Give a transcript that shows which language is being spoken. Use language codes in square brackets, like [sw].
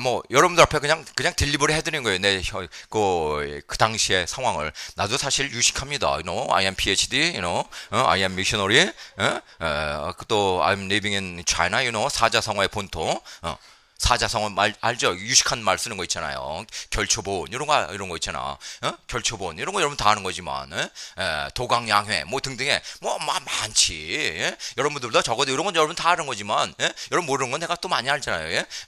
[ko] 여러분들 앞에 그냥 딜리버리 해드린 거예요. 그 당시의 상황을. 나도 사실 유식합니다. [en] I am PhD, I am missionary, 또 I'm living in China, [ko] 사자성어의 본토. 사자성어 말 알죠? 유식한 말 쓰는 거 있잖아요. 결초본 이런 거 있잖아. 결초본 이런 거 여러분 다 아는 거지만 도강양회 뭐 등등의 뭐 많지. 여러분들도 적어도 이런 건 여러분 다 아는 거지만 여러분 모르는 건 내가 또 많이 알잖아요.